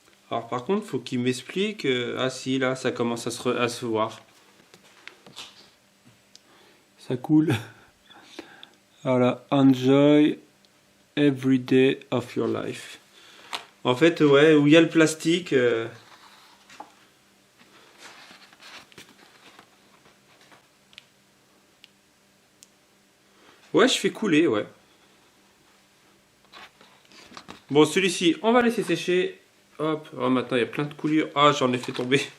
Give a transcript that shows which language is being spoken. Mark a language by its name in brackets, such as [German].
[French] Alors par contre, faut qu'il m'explique. Ah si, là, ça commence à se voir. Ça coule. [English] Voilà, enjoy every day of your life. [French] En fait, ouais, où il y a le plastique. Ouais, je fais couler, ouais. Bon, celui-ci, on va laisser sécher. Hop, oh, maintenant il y a plein de coulures. Ah, j'en ai fait tomber.